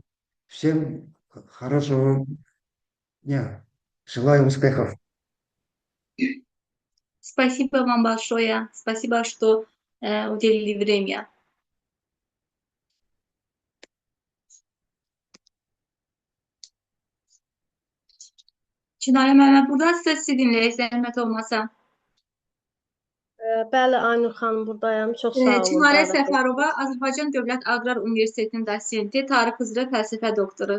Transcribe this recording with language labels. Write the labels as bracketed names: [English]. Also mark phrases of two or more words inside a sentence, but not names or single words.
[Russian] Всем хорошего дня. Желаю успехов. Спасибо вам большое. Спасибо, что уделили время. [Azerbaijani] Çınarə müəllimə, burada sizi dinləyək, zəhmət olmasa. Bəli, Aynur xanım, buradayam. Çox sağ olun. Çınarə Səfərova, Azərbaycan Dövlət Aqrar Universitetinin dosenti, tarix üzrə fəlsəfə doktoru.